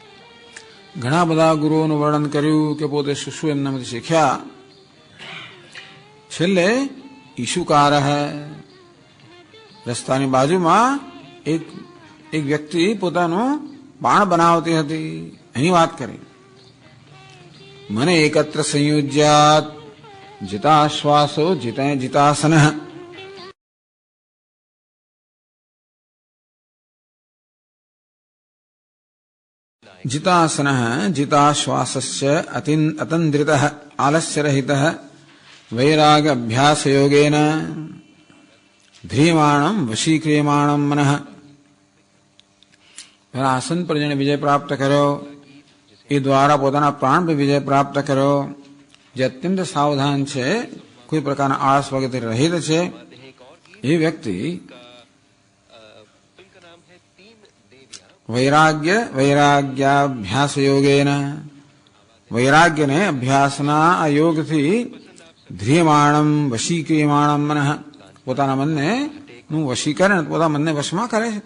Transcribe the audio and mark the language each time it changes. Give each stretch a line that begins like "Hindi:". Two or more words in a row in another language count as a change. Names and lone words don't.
Gujarati: ઘણા બધા ગુરુઓનું વર્ણન કર્યું કે પોતે શું શું એમનામાંથી શીખ્યા, છેલ્લે ઈશુકાર રસ્તાની બાજુમાં એક વ્યક્તિ પોતાનું બાણ બનાવતી હતી એની વાત કરી.
Sanskrit: મને એકત્ર સંયુજ્યાત જીતાશ્વાસો જીતાસન. जितासन जिताश्वासस्य अतन्द्रितः आलस्यरहितः वैराग अभ्यास योगेन ध्रियमाणं वशीक्रियमाणं मनः.
Gujarati: આસન પર જેણે વિજય પ્રાપ્ત કર્યો એ દ્વારા પોતાના પ્રાણ પર વિજય પ્રાપ્ત કર્યો, જે અત્યંત સાવધાન છે, કોઈ પ્રકારના આળસ વગેરે રહિત છે, એ વ્યક્તિ
Sanskrit: વૈરાગ્યાભ્યાસ યોગેન
Gujarati: વૈરાગ્યને અભ્યાસના આ યોગથી
Sanskrit: ધ્રિયમાણમ વશીક્રિયમાણમ મનઃ
Gujarati: પોતાના મનને નું વશીકરણ પોતાના મનને વશમાં કરે